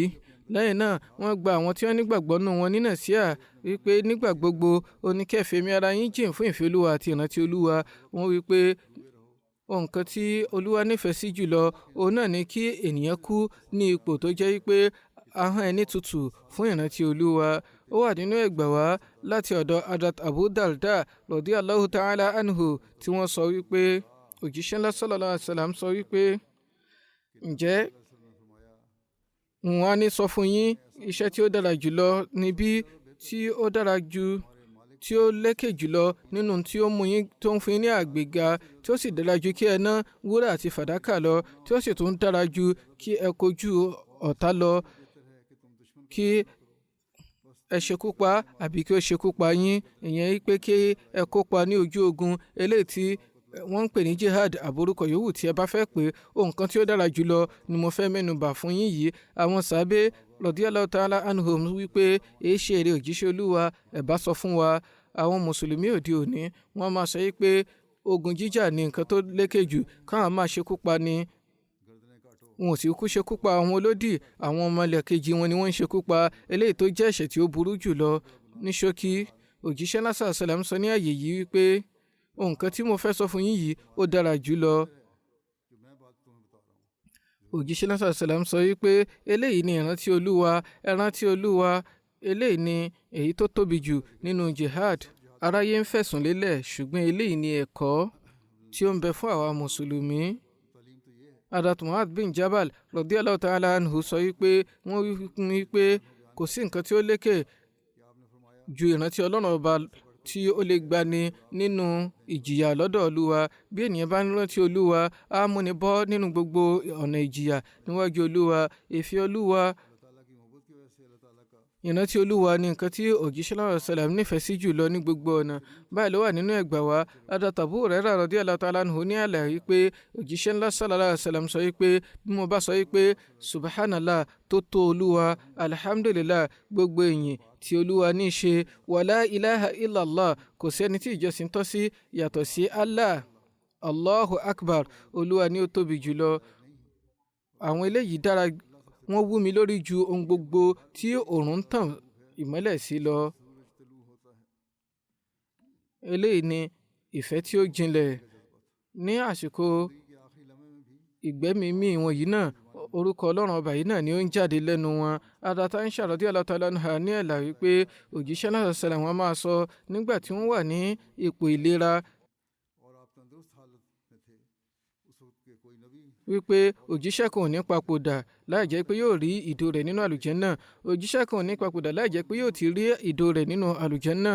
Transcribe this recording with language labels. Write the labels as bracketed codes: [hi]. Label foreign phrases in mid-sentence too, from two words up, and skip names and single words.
[yo] Lẹ́yìn náà wọ́n gba àwọn tí wọ́n nígbàgbọ́ nínú wọn ní nàsíhà wípé nígbà gbogbo oníkẹ́fẹ̀mí ara yín jìn fún ìfẹ́ Olúwa àti ìrántí Olúwa. Wọ́n wípé nǹkan tí Olúwa nífẹ̀ẹ́ sí jùlọ òun náà ni kí ènìyàn kú ní ipò tó jẹ́ wípé ahọ́n ẹni tutù fún ìrántí Olúwa. Ó wà nínú ẹgbàá wá láti ọ̀dọ̀ Hazrat Abu Darda [ar] رضي الله تعالى عنه [yo] tí wọ́n sọ wípé òjíṣẹ́ ńlá [ar] صلى الله عليه وسلم [yo] sọ wípé ǹjẹ́ wọ́n á ní sọ fún yín iṣẹ́ tí ó dára jùlọ níbí, tí ó dára jù, tí ó lékè jùlọ nínú tí ó mú yín, tó ń fún yín ní àgbéga, tí ó sì dára jù kí ẹ ná wúrà àti fàdákà lọ, tí ó sì tún dára jù kí ẹ kojú ọ̀tá lọ, kí ẹ ṣekú pa àbí kí ó ṣekú pa yín. Ìyẹn pé kí ẹ kópa ní ojú ogun eléyìí tí wọ́n ń pè ní jihad àbórúkọ yòówù tí ẹ bá fẹ́ pé ohun kan tí ó dára jùlọ ni mo fẹ́ mẹ́nubà fún yín yìí. Àwọn sàábé [ar] رضي الله تعالى عنهم [yo] wípé èé ṣe èrè òjíṣẹ́ Olúwa, ẹ bá sọ fún wa. Àwọn mùsùlùmí òde òní wọ́n máa sọ pé ogun jíjà ni nǹkan tó lékè jù, káwọn máa ṣekú pa ni. Wọn ò sì kú ṣekú pa àwọn olódì, àwọn ọmọlẹ́kejì wọn ni wọ́n ń ṣekú pa, eléyìí tó jẹ́ ẹ̀ṣẹ̀ tí ó burú jùlọ. Ní ṣókí, òjíṣẹ́ náà sàlám sọ ní àyè yìí wípé nǹkan tí mo fẹ́ sọ fún yín yìí ó dára jù lọ. òjíṣẹ́ náà sàlám sọ wípé eléyìí ni ìrántí olúwa, ìrántí olúwa, eléyìí ni èyí tó tóbi jù nínú jihad. aráyé ń fẹ̀sùn lélẹ̀ ṣùgbọ́n eléyìí ni ẹ̀kọ́ tí ó ń bẹ fún àwa mùsùlùmí. Hadrat Mu'adh bin Jabal [ar] رضي الله تعالى عنه [yo] sọ wípé wọ́n wí pé kò sí nǹkan tí ó lékè ju ìrántí ọlọ́run ọba tí ó lè gbani nínú ìjìyà lọ́dọ̀ olúwa. bí ènìyàn bá ń rántí olúwa á múni bọ́ nínú gbogbo ọ̀nà ìjìyà níwájú olúwa. ìfẹ́ olúwa, ìrántí olúwa ni nǹkan tí òjíṣẹ́ náà sàlám nífẹ̀ẹ́ sí jùlọ ní gbogbo ọ̀nà. báyìí ló wà nínú ẹgbàá wa. Hadrat Abu Hurairah [ar] رضي الله تعالى عنه [yo] ní àlàyé pé òjíṣẹ́ ńlá [ar] صلى الله عليه وسلم [yo] sọ wípé bí mo bá sọ wípé subhanallah tó tó olúwa, alhamdulillah gbogbo èyìn tí olúwa ní í ṣe, [ar] ولا إله إلا الله [yo] kò sí ẹni tí ìjọsìn tọ́ sí yàtọ̀ sí Allah, [ar] الله أكبر [yo] olúwa ni ó tóbi jùlọ. àwọn eléyìí dára, wọ́n wú mi lórí ju ohun gbogbo tí òòrùn ń tàn ìmọ́lẹ̀ sí lọ. eléyìí ni ìfẹ́ tí ó jinlẹ̀. ní àsìkò ìgbẹ́mìímì wọn yìí náà, orúkọ ọlọ́run ọba yìí náà ni ó ń jáde lẹ́nu wọn. Hadrat Aisha [ar] رضي الله تعالى عنها [yo] ní ẹ̀là wípé òjíṣẹ́ náà sàlám wọn máa sọ nígbà tí wọ́n wà ní ipò ìlera wípé òjíṣẹ́ kan ò ní papòdà láì jẹ́ pé yóò rí ìdó rẹ̀ nínú àlùjánnà. òjíṣẹ́ kan ò ní papòdà láì jẹ́ pé yóò ti rí ìdó rẹ̀ nínú àlùjánnà.